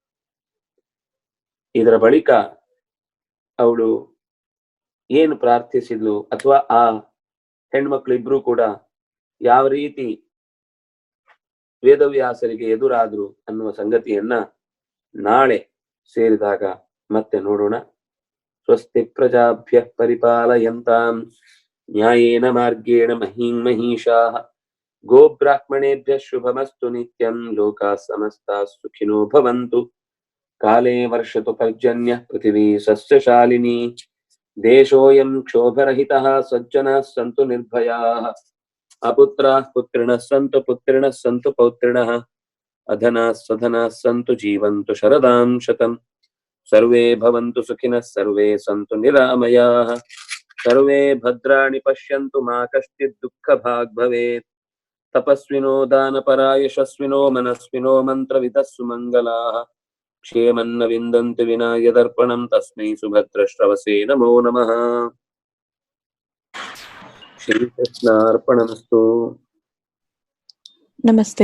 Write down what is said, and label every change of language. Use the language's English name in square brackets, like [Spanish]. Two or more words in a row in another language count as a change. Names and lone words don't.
[Kannada] ಇದರ ಬಳಿಕ ಅವಳು ಏನು ಪ್ರಾರ್ಥಿಸಿದ್ಲು ಅಥವಾ ಆ ಹೆಣ್ಮಕ್ಳು ಇಬ್ರು ಕೂಡ ಯಾವ ರೀತಿ ವೇದವ್ಯಾಸರಿಗೆ ಎದುರಾದ್ರು ಅನ್ನುವ ಸಂಗತಿಯನ್ನ ನಾಳೆ ಸೇರಿದಾಗ ಮತ್ತೆ ನೋಡೋಣ. [Sanskrit] ಸ್ವಸ್ತಿ ಪ್ರಜಾಭ್ಯ ಪರಿಪಾಲಯಂತಾಂ ನ್ಯಾಯೇನ ಮಾರ್ಗೇಣ ಮಹೀಂ ಮಹೀಷಾಃ ಗೋಬ್ರಾಹ್ಮಣೇಭ್ಯ ಶುಭಮಸ್ತು ನಿತ್ಯಂ ಲೋಕಾಃ ಸಮಸ್ತಾಃ ಸುಖಿನೋ ಭವಂತು. ಕಾಲೇ ವರ್ಷತು ಪರ್ಜನ್ಯಃ ಪೃಥಿವೀ ಸಸ್ಯಶಾಲಿನಿ ದೇಶೋಯಂ ಕ್ಷೋಭರಹಿತಃ ಸಜ್ಜನಾಃ ಸಂತು ನಿರ್ಭಯಾಃ ಅಪುತ್ರಾಃ ಪುತ್ರಿಣಃ ಸಂತು ಪೌತ್ರಿಣಃ ಅಧನಾಃ ಸಧನಾಃ ಸಂತು ಜೀವಂತು ಶರದಾಂ ಶತಂ. ಸರ್ವೇ ಭವಂತು ಸುಖಿನಃ ಸರ್ವೇ ಸಂತು ನಿರಾಮಯಾಃ ಸರ್ವೇ ಭದ್ರಾಣಿ ಪಶ್ಯಂತು ಮಾ ಕಶ್ಚಿತ್ ದುಃಖಭಾಗ್ ಭವೇತ್. ತಪಸ್ವಿನೋ ದಾನಪರಾ ಯಶಸ್ವಿನೋ ಮನಸ್ವಿನೋ ಮಂತ್ರವಿದಃ ಸುಮಂಗಲಾಃ ಕ್ಷೇಮನ್ನ ವಿಂದಂತಿ ವಿನಾ ಯದರ್ಪಣಂ ತಸ್ಮೈ ಸುಭದ್ರಶ್ರವಸೇ ನಮೋ ನಮಃ. ಶ್ರೀಕೃಷ್ಣಾರ್ಪಣಮಸ್ತು. [Kannada] ನಮಸ್ತೆ.